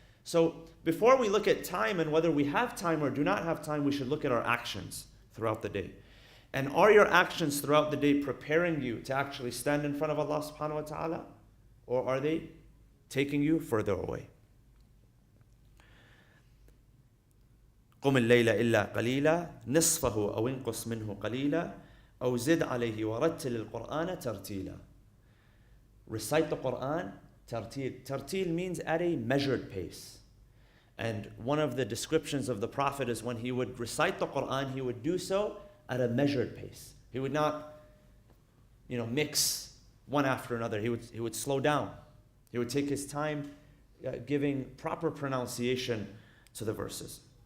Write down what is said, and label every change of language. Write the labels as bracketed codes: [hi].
[en] So before we look at time and whether we have time or do not have time, we should look at our actions throughout the day. And are your actions throughout the day preparing you to actually stand in front of Allah subhanahu wa ta'ala? Or are they taking you further away? [ar] قم الليل إلا قليلا نصفه أو انقص منه قليلا أو زد عليه ورتل القرآن ترتيلا. [en] Recite the Quran, tartil. Tartil means at a measured pace. And one of the descriptions of the Prophet is when he would recite the Quran, he would do so at a measured pace. He would not, mix one after another. He would slow down. He would take his time giving proper pronunciation to the verses.